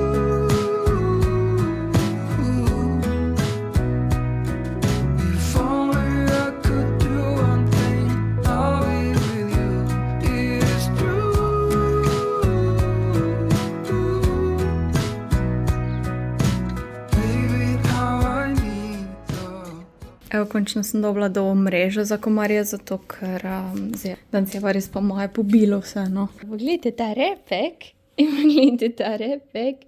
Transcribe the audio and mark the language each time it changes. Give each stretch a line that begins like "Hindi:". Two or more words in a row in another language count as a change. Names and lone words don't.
English: If only I could do one thing, I'll be with you. It is true. Baby, how I need the...
Slovenian: Evo, končno sem dobila do mrežo za komarje, zato ker danes je pa res po moje pobilo vse, no. Poglejte ta repek in poglejte ta repek.